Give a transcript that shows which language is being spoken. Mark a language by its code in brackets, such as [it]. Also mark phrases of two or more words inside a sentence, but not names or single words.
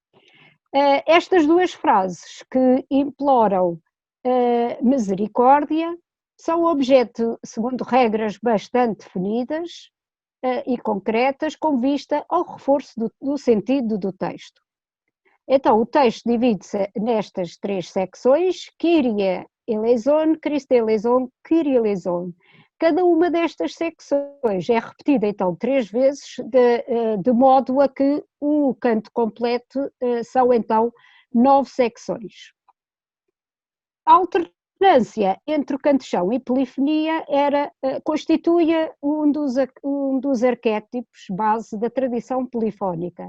[pt] Estas 2 frases que imploram misericórdia são objeto, segundo regras bastante definidas e concretas, com vista ao reforço do sentido do texto. Então, o texto divide-se nestas 3 secções: [el] Κύριε ελέησον, Χριστέ ελέησον, Κύριε ελέησον. [pt] Cada uma destas secções é repetida, então, 3 vezes, de modo a que o canto completo são, então, 9 secções. A alternância entre o canto-chão e polifonia constituía um dos arquétipos base da tradição polifónica.